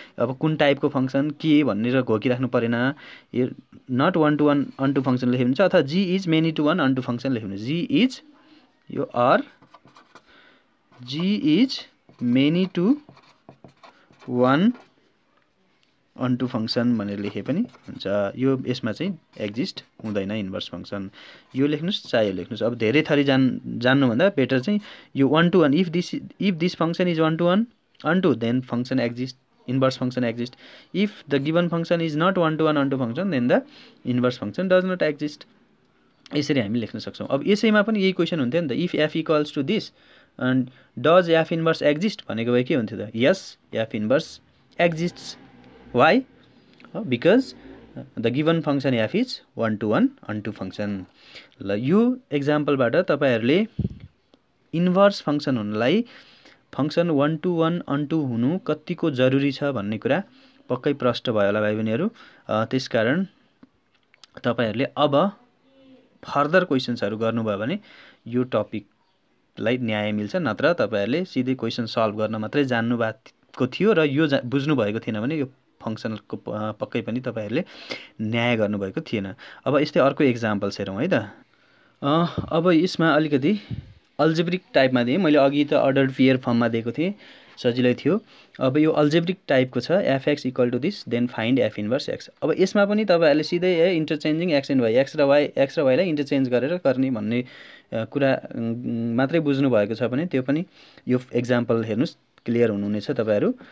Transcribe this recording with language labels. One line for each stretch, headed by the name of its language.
Nepali: अब कुन टाइपको फङ्सन के भनेर घोकिराख्नु परेन। यो नट 1 to 1 अनटु फङ्सन लेख्यो भने चाहिँ, अथवा जी इज मेनी टु 1 अनटु फङ्सन लेख्यो भने जी इज यो or G is many to 1 अनटु function भनेर लेखे पनि हुन्छ। यो यसमा चाहिँ एक्जिस्ट हुँदैन इन्भर्स फङ्सन। यो लेख्नुहोस् चाहे यो लेख्नुहोस्। अब धेरै थरी जान्नुभन्दा बेटर चाहिँ यो 1 to 1
English: If this function is 1 to 1 onto then function exist, inverse function exist. If the given function is not 1 to 1 onto function then the inverse function does not exist.
Nepali: यसरी हामी लेख्न सक्छौँ। अब यसैमा पनि यही क्वेसन हुन्थ्यो नि त,
English: if f equals to this and does f inverse exist
Nepali: भनेको भए के हुन्थ्यो त,
English: Yes f inverse exists. Why? Because the given function f is 1 to 1 onto function.
Nepali: ल यो एक्जाम्पलबाट तपाईँहरूले इन्भर्स फङ्सन हुनलाई फङ्सन 1 to 1 अनटु हुनु कतिको जरुरी छ भन्ने कुरा पक्कै प्रष्ट भयो होला भाइ बहिनीहरू। त्यसकारण तपाईँहरूले अब फर्दर क्वेसन्सहरू गर्नुभयो भने यो टपिकलाई न्याय मिल्छ। नत्र तपाईँहरूले सिधै क्वेसन सल्भ गर्न मात्रै जान्नुभएको थियो र यो बुझ्नुभएको थिएन भने यो फङ्सनको पक्कै पनि तपाईँहरूले न्याय गर्नुभएको थिएन। अब यस्तै अर्को एक्जाम्पल्स हेरौँ है त। अब यसमा अलिकति अल्जेब्रिक टाइपमा दिएँ मैले, अघि त अर्डर्ड पेयर फर्ममा दिएको थिएँ, सजिलै थियो। अब यो अल्जेब्रिक टाइपको छ,
English: F x equal to this then find f inverse x.
Nepali: अब यसमा पनि तपाईँहरूले सिधै इन्टरचेन्जिङ एक्स एन्ड वाइ, एक्स र वाइलाई इन्टरचेन्ज गरेर गर्ने भन्ने कुरा मात्रै बुझ्नु भएको छ भने त्यो पनि यो एक्जाम्पल हेर्नुहोस् क्लियर हुनुहुनेछ तपाईँहरू।